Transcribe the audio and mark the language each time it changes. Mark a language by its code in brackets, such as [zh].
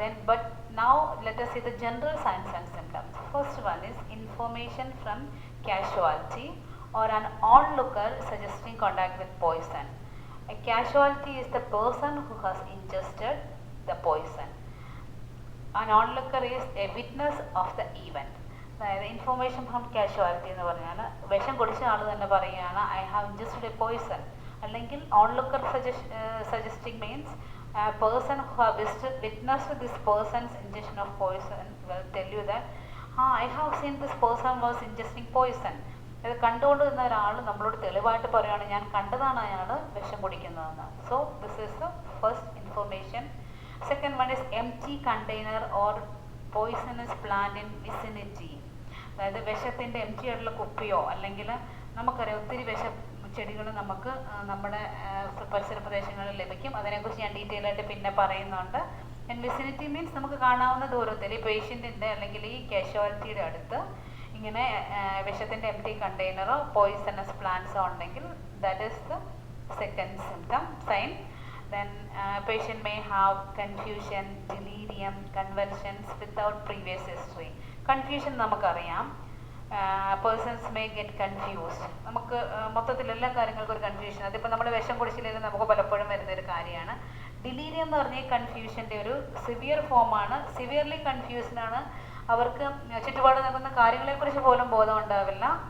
[en] But now let us see the general signs and symptoms. First one is information from casualty or an onlooker suggesting contact with poison. A casualty is the person who has ingested the poison. An onlooker is a witness of the event. [ml] അതായത് [en] information from casualty [ml] എന്ന് പറഞ്ഞാൽ വിഷം കുടിച്ച ആൾ തന്നെ പറയുകയാണ് [en] I have ingested a poison. [ml] അല്ലെങ്കിൽ [en] Onlooker suggesting means person who have witnessed this person's injection of poison will tell you that I have seen this person was ingesting poison. [ml] ഇത് കണ്ടുകൊണ്ട് നിന്ന ഒരാൾ നമ്മളോട് തെളിവായിട്ട് പറയുകയാണ് ഞാൻ കണ്ടതാണ് അയാൾ വിഷം കുടിക്കുന്നതെന്ന്. [en] So this is the first information. Second one is empty container or poisonous plant in vicinity. [ml] അതായത് വിഷത്തിൻ്റെ എംറ്റി ആയിട്ടുള്ള കുപ്പിയോ അല്ലെങ്കിൽ നമുക്കറിയാം ഒത്തിരി വിഷ ചെടികൾ നമുക്ക് നമ്മുടെ പരിസര പ്രദേശങ്ങളിൽ ലഭിക്കും. അതിനെക്കുറിച്ച് ഞാൻ ഡീറ്റെയിൽ ആയിട്ട് പിന്നെ പറയുന്നുണ്ട്. ഇൻ വിസിനിറ്റി മീൻസ് നമുക്ക് കാണാവുന്ന ദൂരത്തിൽ ഈ പേഷ്യൻറ്റിൻ്റെ അല്ലെങ്കിൽ ഈ കാഷ്വാലിറ്റിയുടെ അടുത്ത് ഇങ്ങനെ വിഷത്തിൻ്റെ എംപ്റ്റി കണ്ടെയ്നറോ പോയിസണസ് പ്ലാന്റ്സോ ഉണ്ടെങ്കിൽ [en] That is the second symptom sign. Then patient may have confusion, delirium, convulsions without previous history. Confusion [ml] നമുക്കറിയാം, [en] Persons may get confused. [ml] നമുക്ക് മൊത്തത്തിൽ എല്ലാ കാര്യങ്ങൾക്കും ഒരു കൺഫ്യൂഷൻ, അതിപ്പോൾ നമ്മൾ വിഷം കുടിച്ചില്ലെങ്കിൽ നമുക്ക് പലപ്പോഴും വരുന്നൊരു കാര്യമാണ്. ഡിലീരിയം എന്ന് പറഞ്ഞാൽ കൺഫ്യൂഷൻ്റെ ഒരു സിവിയർ ഫോമാണ്. സിവിയർലി കൺഫ്യൂസ്ഡാണ്. അവർക്ക് ചുറ്റുപാട് നടക്കുന്ന കാര്യങ്ങളെക്കുറിച്ച് പോലും ബോധം ഉണ്ടാവില്ല.